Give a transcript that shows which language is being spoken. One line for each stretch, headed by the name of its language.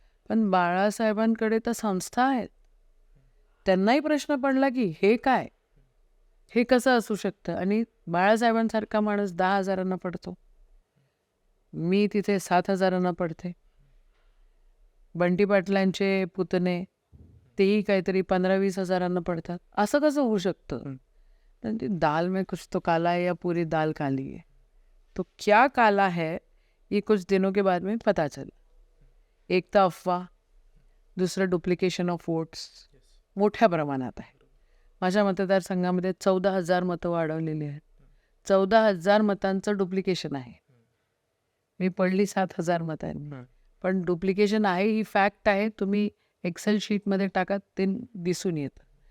Marathi: पण बाळासाहेबांकडे तर संस्था आहेत. त्यांनाही प्रश्न पडला की हे काय, हे कसं असू शकतं? आणि बाळासाहेबांसारखा माणूस 10 हजारांना पडतो, मी तिथे 7 हजारांना पडते. बंटी पाटलांचे पुतणे, तेही काहीतरी 15-20 हजारांना पडतात. असं कसं होऊ शकतं?
Hindi: तर दाल में कुछ तो काला है या पूरी दाल काली है. तो क्या काला है ये कुछ दिनों के बाद में पता चला.
Marathi: एक तर अफवा, दुसरं डुप्लिकेशन ऑफ वोट्स मोठ्या प्रमाणात आहे. माझ्या मतदारसंघामध्ये 14,000 मतं वाढवलेली आहेत. 14,000 मतांचं डुप्लिकेशन आहे. मी पडली 7,000 मतांनी. पण डुप्लिकेशन आहे ही फॅक्ट आहे. तुम्ही एक्सेल शीटमध्ये टाका, ते दिसून येतं.